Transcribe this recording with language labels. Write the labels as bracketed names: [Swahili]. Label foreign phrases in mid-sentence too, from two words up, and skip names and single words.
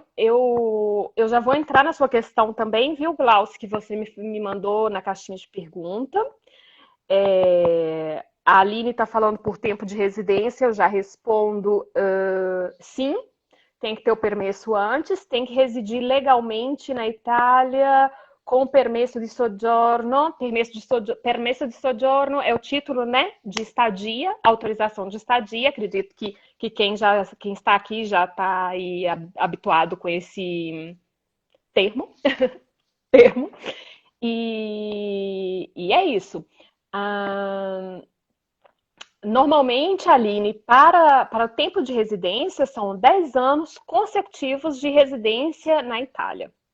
[Portuguese] Eu já vou entrar na sua questão também, viu, Glauci, que você me mandou na caixinha de pergunta. A Aline está falando por tempo de residência, eu já respondo sim, tem que ter o permesso antes, tem que residir legalmente na Itália com [Italian] permesso de soggiorno. Permesso de soggiorno [Portuguese] é o título, né, de estadia, autorização de estadia. Acredito que quem está aqui já está aí habituado com esse termo. E é isso. Ah, Normalmente, Aline, para o tempo de residência, são 10 anos consecutivos de residência na Itália.